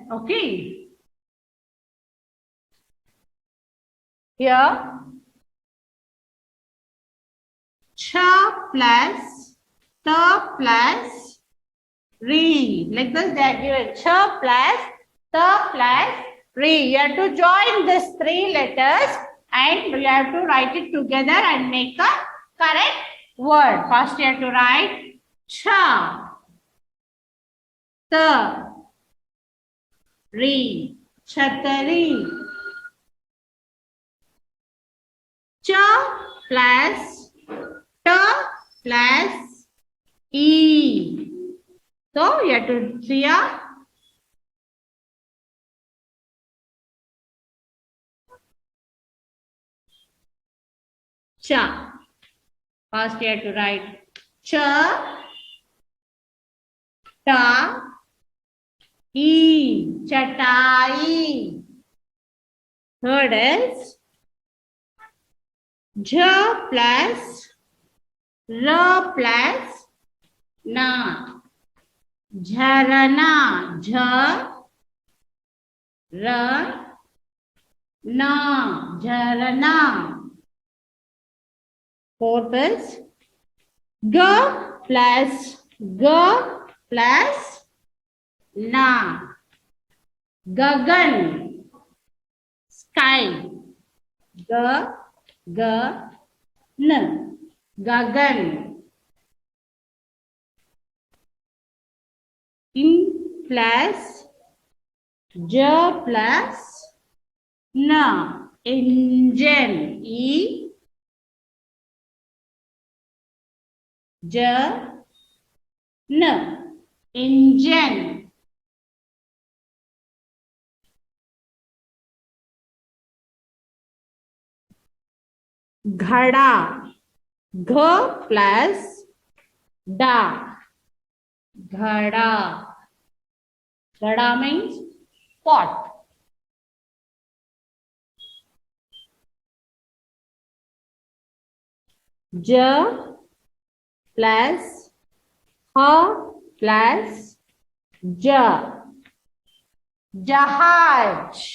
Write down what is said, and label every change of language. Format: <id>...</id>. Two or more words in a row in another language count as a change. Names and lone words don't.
<en>Okay. Here, cha plus ta plus re. Like this, they are given cha plus ta plus re. You have to join these three letters and you have to write it together and make a correct word. First, you have to write cha, ta, re, chatari. Cha plus ta plus e. So you have to see a cha. First you have to write cha, ta, e, chatai. Third is jha plus ra plus na. Jharana, jha, ra, na, jharana. Fourth is ga plus na. Gagan, sky. G, N, Gagan. In plus J plus N, engine. E, J, N, engine.</en> <hi>घड़ा. घ plus डा, घड़ा.</hi> <en>घड़ा means pot. J plus H plus J, जहाज.</en>